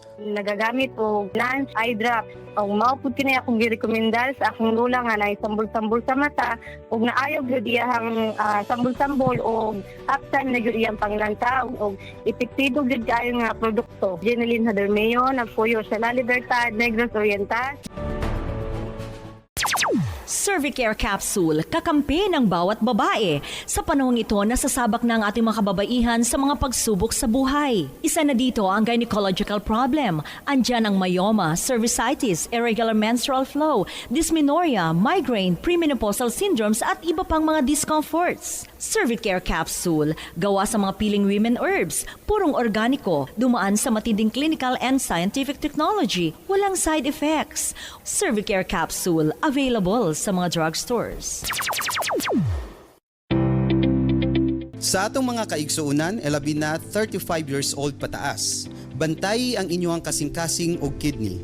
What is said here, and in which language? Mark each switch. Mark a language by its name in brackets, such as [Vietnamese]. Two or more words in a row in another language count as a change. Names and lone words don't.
[Cebuano] Nagagamit og Nance Eye Drops. Ang maupod kini akong girekomendar sa akong lula nga na sambol-sambol sa mata ug naayo gyud iyang sambol-sambol og uptime na gyud iyang panglantaw og epektibo gyud kaayo nga produkto. Genelin Hadermeo, nagpuyo sa La Libertad, Negros Oriental. [Filipino] Cervicare Capsule, kakampi ng bawat babae. Sa panahong ito, nasasabak na ang ating mga kababaihan sa mga pagsubok sa buhay. Isa na dito ang [English] gynecological problem. [Filipino] Andyan ang myoma, cervicitis, [English] irregular menstrual flow, [Filipino] dysmenorrhea, migraine, [English] premenopausal syndromes [Filipino] at iba pang mga discomforts. Cervicare Capsule, gawa sa mga piling [English] women herbs, [Filipino] purong organiko, dumaan sa matinding [English] clinical and scientific technology, [Filipino] walang [English] side effects. [Filipino] Cervicare Capsule, available sa mga drugstores. [Cebuano] Sa atong mga kaigsuunan, labi na 35 [English] years old [Cebuano] pataas, bantayi ang inyong kasing-kasing og kidney.